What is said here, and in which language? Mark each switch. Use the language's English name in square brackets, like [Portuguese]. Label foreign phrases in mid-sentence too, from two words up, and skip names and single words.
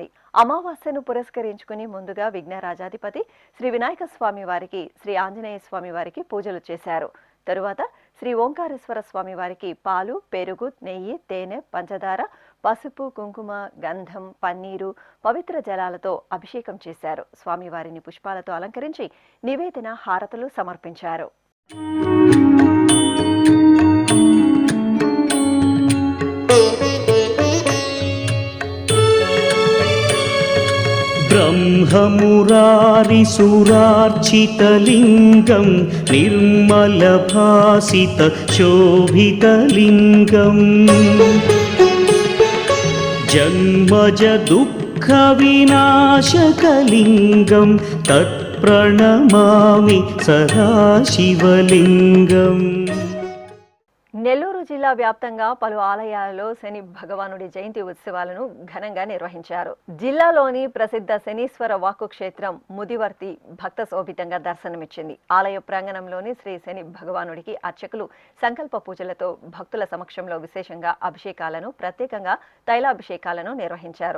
[Telugu] అమావాస్యను పురస్కరించుకుని ముందుగా విఘ్నరాజాధిపతి శ్రీ వినాయక స్వామి వారికి, శ్రీ ఆంజనేయ స్వామి వారికి పూజలు చేశారు. తరువాత శ్రీ ఓంకారేశ్వర స్వామి వారికి పాలు, పెరుగు, నెయ్యి, తేనె, పంచదార, పసుపు, కుంకుమ, గంధం, పన్నీరు, పవిత్ర జలాలతో అభిషేకం చేశారు. స్వామివారిని పుష్పాలతో అలంకరించి నివేదన, హారతులు సమర్పించారు. [Sanskrit] ब्रह्ममुरारिसुरार्चितलिङ्गं निर्मलभासितशोभितलिङ्गम् जन्मजदुःखविनाशकलिङ्गं तत्प्रणमामि सदा शिवलिङ्गम्. [Telugu] నెల్లూరు జిల్లా వ్యాప్తంగా పలు ఆలయాలలో శని భగవానుడి జయంతి ఉత్సవాలను ఘనంగా నిర్వహించారు. జిల్లాలోని ప్రసిద్ధ శనీశ్వర వాక్కు క్షేత్రం ముదివర్తి భక్త శోభితంగా దర్శనమిచ్చింది. ఆలయ ప్రాంగణంలోని శ్రీ శని భగవానుడికి అర్చకులు సంకల్ప పూజలతో భక్తుల సమక్షంలో విశేషంగా అభిషేకాలను, ప్రత్యేకంగా తైలాభిషేకాలను నిర్వహించారు.